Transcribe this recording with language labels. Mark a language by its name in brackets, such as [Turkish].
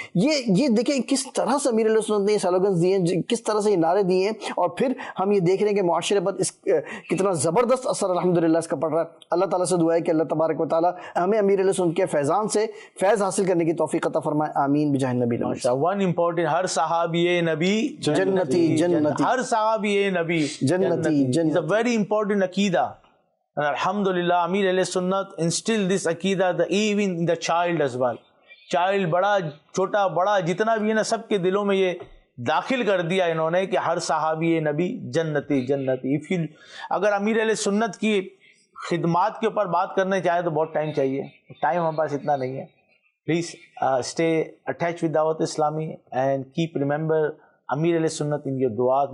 [Urdu] یہ دیکھیں کس طرح سے امیر علیہ السنت نے یہ سلوگنز دیے ہیں، کس طرح سے یہ نعرے دیے ہیں، اور پھر ہم یہ دیکھ رہے ہیں کہ معاشرے پر اس کتنا زبردست اثر الحمدللہ اس کا پڑ رہا ہے. اللہ تعالیٰ سے دعا ہے کہ اللہ تبارک و تعالیٰ ہمیں امیر علیہ السنت کے فیضان سے فیض حاصل کرنے کی توفیق عطا فرمائے. آمین بجاہ نبی. [English] One important, [Urdu] ہر صحابی نبی جنتی جنتی، ہر صحابی نبی جنتی جنتی. [English] It's a very important عقیدہ. And alhamdulillah, Amir alayhi sunnat instill this aqidah even in the child as well. [Urdu] Child بڑا چھوٹا بڑا جتنا بھی ہے نا، سب کے دلوں میں یہ داخل کر دیا انہوں نے کہ ہر صحابی نبی جنتی جنتی. اگر امیر علیہ سنت کی خدمات کے اوپر بات کرنے چاہے تو بہت ٹائم چاہیے، ٹائم ہمارے پاس اتنا نہیں ہے. [English] Please stay attached with Dawat Islami and keep remember Amir alayhi sunnat in your du'as.